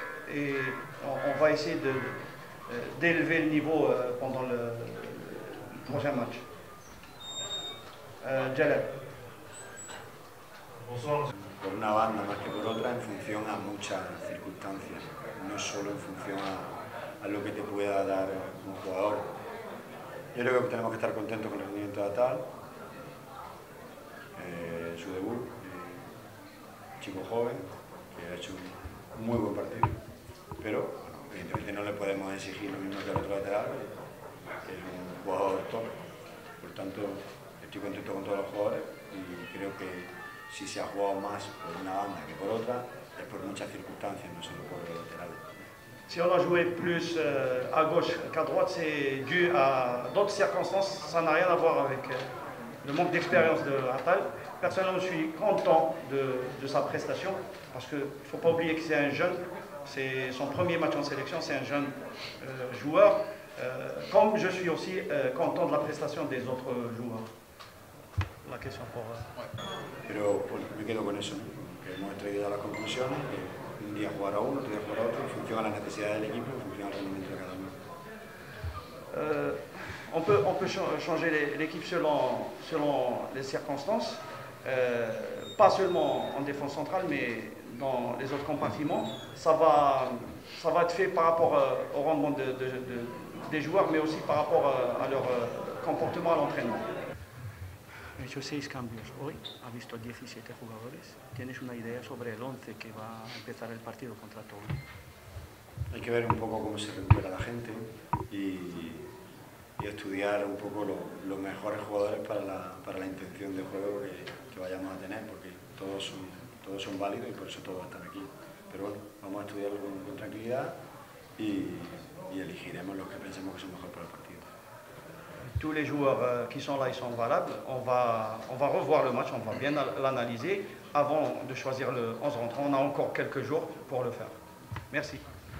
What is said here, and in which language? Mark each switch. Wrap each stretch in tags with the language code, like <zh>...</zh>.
<fr>Et on va essayer d'élever le niveau pendant le prochain match. Jalal. Bonsoir.</fr> <es>Por una banda más que por otra, en función a muchas circunstancias, no solo en función a lo que te pueda dar un jugador. Yo creo que tenemos que estar contentos con el rendimiento de Atal, su debut, chico joven, que ha hecho un muy buen partido, pero bueno, evidentemente no le podemos exigir lo mismo que al otro lateral, que es un jugador top. Por tanto, estoy contento con todos los jugadores y creo que si se ha jugado más por una banda que por otra, es por muchas circunstancias, no solo por el lateral.</es> <fr>Si on a joué plus à gauche qu'à droite, c'est dû à d'autres circonstances, ça n'a rien à voir avec le manque d'expérience de Atal. Personnellement, je suis content de sa prestation, parce qu'il ne faut pas oublier que c'est un jeune, c'est son premier match en sélection, c'est un jeune joueur, comme je suis aussi content de la prestation des autres joueurs. La question pour...</fr> <es>Pero bueno, me quedo con eso, ¿no? Que hemos traído a las conclusiones, que un día jugará uno, otro día jugará otro, en función a las necesidades del equipo, en función al rendimiento de cada uno.</es> <fr>On peut changer l'équipe selon les circonstances, pas seulement en défense centrale, mais dans les autres compartiments. Ça va être fait par rapport au rendement des joueurs, mais aussi par rapport à leur comportement à l'entraînement.</fr> <es>He hecho 6 cambios hoy, ha visto 17 jugadores. ¿Tienes una idea sobre el 11 que va a empezar el partido contra Togo? Hay que ver un poco cómo se recupera la gente y estudiar un poco los mejores jugadores para la intención de juego que vayamos a tener, porque todos son válidos y por eso todos están aquí. Pero bueno, vamos a estudiarlo con tranquilidad y elegiremos los que pensemos que son mejores para el partido.</es> <fr>Tous les joueurs qui sont là, ils sont valables. On va revoir le match, on va bien l'analyser avant de choisir le 11 rentrant. On a encore quelques jours pour le faire. Merci.</fr>